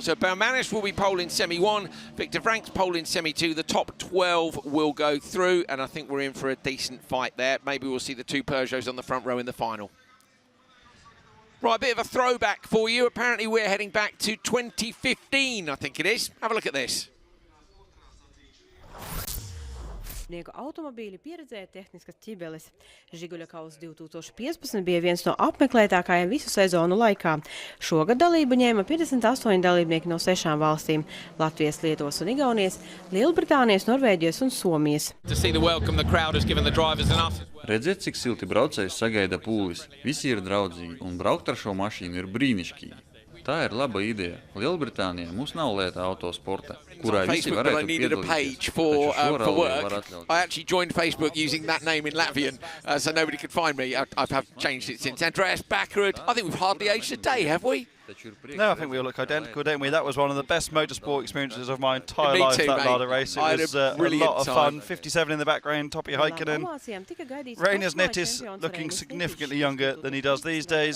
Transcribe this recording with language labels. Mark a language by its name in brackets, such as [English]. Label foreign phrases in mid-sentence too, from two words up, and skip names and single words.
[English] So Balmanis will be pole in Semi-1, Victor Franks pole in Semi-2. The top 12 will go through, and I think we're in for a decent fight there. Maybe we'll see the two Peugeots on the front row in the final. Right, a bit of a throwback for you. Apparently we're heading back to 2015, I think it is. Have a look at this. [Latvian] Automobīļu pieredzēja tehniskas ķibeles. Žiguļa kausa 2015 bija viens no apmeklētākajiem visu sezonu laikā. Šogad dalību ņēma 58 dalībnieki no 6 valstīm – Latvijas, Lietuvas un Igaunijas, Lielbritānijas, Norvēģijas un Somijas. Redziet, cik silti braucējs sagaida pūlis. Visi ir draudzīgi un braukt ar šo mašīnu ir brīnišķīgi. Tā ir laba ideja. Lielbritānijā mums nav lēta autosporta, kurā visi varētu piedalīties. Taču šo ralli var atļauties. [English] I actually joined Facebook using that name in Latvian, so nobody could find me. I've changed it since. Andreas Backerud. I think we've hardly aged a day, have we? No, I think we all look identical, don't we? That was one of the best motorsport experiences of my entire life, that Lada race. It was a lot of fun. 57 in the background, Topi Heikkinen. Reinas Nettis looking significantly younger than he does these days.